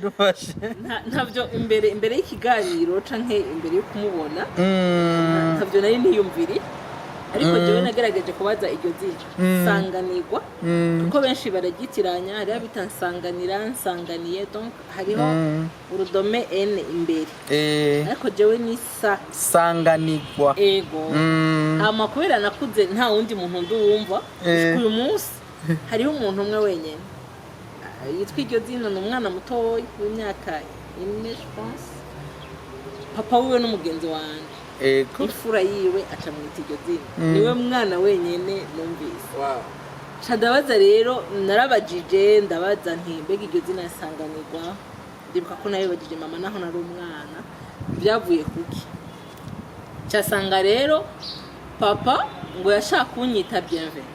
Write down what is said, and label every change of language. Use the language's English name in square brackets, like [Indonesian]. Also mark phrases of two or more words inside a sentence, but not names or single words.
[Rundi] ntavyo imbere y'ikiganiro canke imbere yo kumubona ntavyo nari niyumviri ariko jewe nagerageje kubaza iryo zina sanganirwa kuko benshi baragitiranya hari abita nsanganiye donc hariho urudome n imbere ariko jewe ni sanganirwa ego ama kubera nakuze nta wundi muntu nduwumva uyu munsi hariho umuntu umwe wenyene yitwa iryo zina n'umwana mutoyi w'imyaka 4 [French] je pense [Rundi] papa wiwe n'umugenzi wanje ego ifura yiwe aca mwita iryo zina niwe mwana wenyene numvise ndabaza rero narabajije ndabaza nti mbega iryo zina yasanganirwa ndibuka ko nayo bagije mama naho nari umwana byavuye kuki cyasanga rero papa ngo yashaka kunyita Bienvenu